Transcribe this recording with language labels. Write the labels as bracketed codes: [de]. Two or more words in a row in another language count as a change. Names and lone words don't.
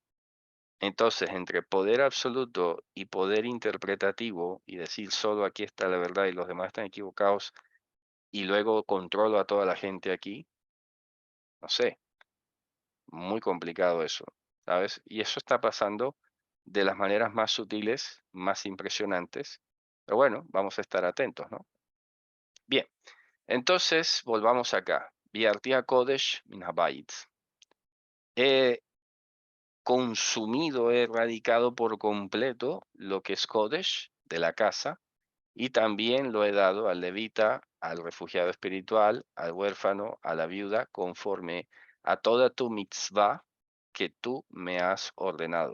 [es] Entonces, entre poder absoluto y poder interpretativo y decir solo aquí está la verdad y los demás están equivocados y luego controlo a toda la gente aquí, no sé, muy complicado eso, ¿sabes? Y eso está pasando de las maneras más sutiles, más impresionantes, pero bueno, vamos a estar atentos, ¿no? Bien, entonces volvamos acá. [he] ביערתי הקודש מן הבית. [es] He consumido, he erradicado por completo lo que es Kodesh de la casa y también lo he dado al levita, al refugiado espiritual, al huérfano, a la viuda, conforme a toda tu mitzvah que tú me has ordenado.